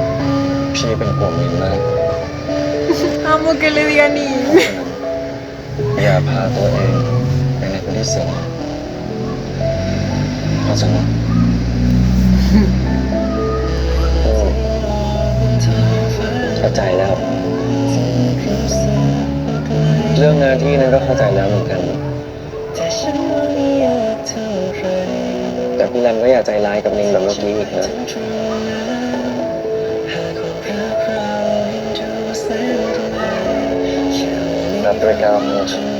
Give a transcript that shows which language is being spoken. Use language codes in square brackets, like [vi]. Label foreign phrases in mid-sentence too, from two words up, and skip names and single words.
[th] พี่เป็นห่วงนินมาก [es] Amo que le diga ni. [th] อย่าพาตัวเองไปในพื้นที่เสี่ยงเข้าใจไหม เข้าใจแล้ว เรื่องหน้าที่นั้นก็เข้าใจแล้วเหมือนกัน แต่พี่รันก็อย่าใจร้ายกับนิงแบบเมื่อกี้อีกนะรับด้วยก้าวมือ